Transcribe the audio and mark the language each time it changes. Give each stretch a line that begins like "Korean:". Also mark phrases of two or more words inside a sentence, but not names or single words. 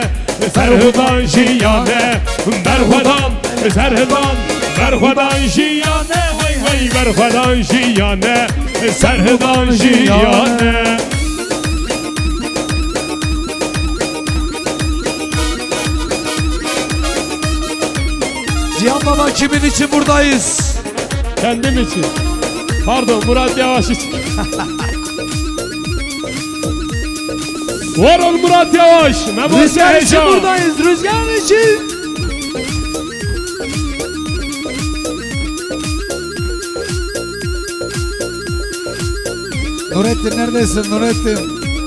Kurdish: Serhıdan jiyane, berxwedan, serhıdan, berxwedan jiyane hey hey berxwedan jiyane. Serhıdan jiyane.
Turkish: Cihan Baba kimin için buradayız? Kendim için. Pardon, Murat Yavaş için. Var ol Murat Yavaş. Rüzgar için buradayız. Rüzgar için. Nurettin neredesin Nurettin?